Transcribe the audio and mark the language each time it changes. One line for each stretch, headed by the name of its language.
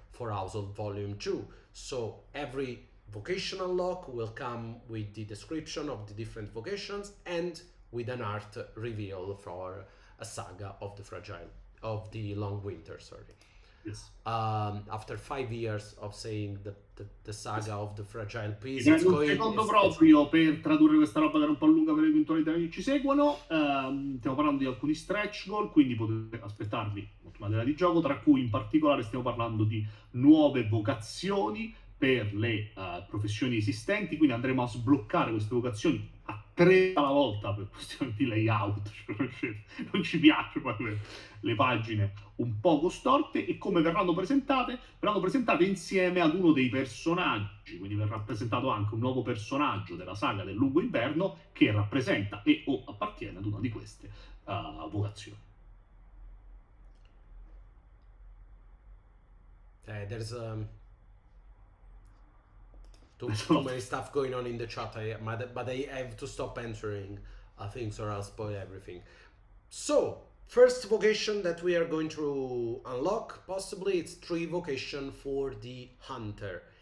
English: for Household Volume 2. So every vocation unlock will come with the description of the different vocations and with an art reveal for a saga of the Long Winter, sorry. Yes. After 5 years of saying the saga of the Fragile Piece,
Italian: Un secondo proprio per tradurre questa roba che era un po' lunga per eventuali italiani che ci seguono. Stiamo parlando di alcuni stretch goal, quindi potete aspettarvi molto materiale di gioco, tra cui in particolare stiamo parlando di nuove vocazioni per le professioni esistenti, quindi andremo a sbloccare queste vocazioni a 3 alla volta per questione di layout, non ci piace poi le pagine un poco storte, e come verranno presentate insieme ad uno dei personaggi, quindi verrà presentato anche un nuovo personaggio della saga del Lungo Inverno che rappresenta e o appartiene ad una di queste vocazioni.
English: There's too many stuff going on in the chat, but I have to stop answering things or I'll spoil everything. So, first vocation that we are going to unlock, possibly, it's 3 vocation for the Hunter.